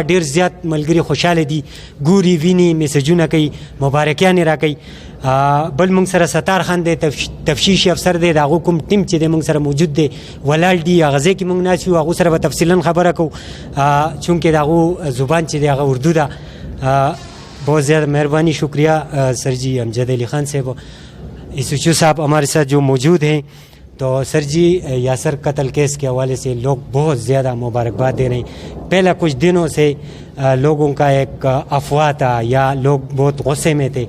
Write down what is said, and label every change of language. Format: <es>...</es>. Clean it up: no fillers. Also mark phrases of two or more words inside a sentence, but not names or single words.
<ps>ډیر زیات ملګری خوشاله دي, ګوري ویني میسجونه کوي, مبارکیان راکوي. بل موږ سره ستار خان دی تفتیشي افسر دی, د هغو کوم ټیم چې دی موږ سره موجود دی ولاړ دي. هغه ځای کې موږ ناست یو, هغو سره به تفصیلا خبره کوو چونکې د هغو زبان چې دی هغه اردو ده.</ps> <ur>بہت زیادہ مہربانی, شکریہ سر جی. امجد علی خان صاحب ایسوچو صاحب ہمارے ساتھ جو موجود ہیں. تو سر جی یاسر قتل کیس کے حوالے سے لوگ بہت زیادہ مبارکباد دے رہے ہیں. پہلا کچھ دنوں سے لوگوں کا ایک افواہ تھا یا لوگ بہت غصے میں تھے.</ur>